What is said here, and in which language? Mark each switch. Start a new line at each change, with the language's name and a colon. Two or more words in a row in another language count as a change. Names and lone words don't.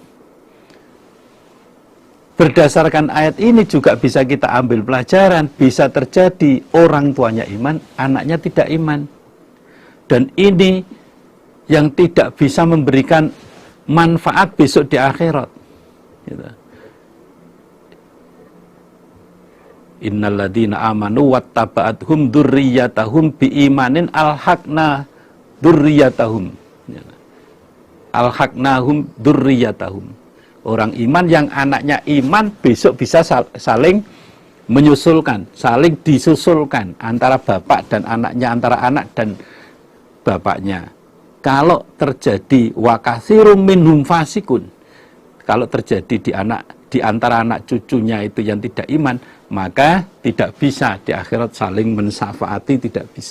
Indonesian: Berdasarkan ayat ini juga bisa kita ambil pelajaran, bisa terjadi orang tuanya iman, anaknya tidak iman. Dan ini yang tidak bisa memberikan manfaat besok di akhirat.
Arabic: Gitu. إن الذين آمنوا واتبعتهم ذريتهم بإيمان ألحقنا ذريتهم. ألحقناهم ذريتهم.
Indonesian: Orang iman yang anaknya iman besok bisa saling menyusulkan, saling disusulkan antara bapak dan anaknya, antara anak dan bapaknya. Kalau terjadi
Arabic: wakatsirum minhum fasikun,
Indonesian: kalau terjadi di antara anak cucunya itu yang tidak iman, maka tidak bisa di akhirat saling mensyafaati, tidak bisa.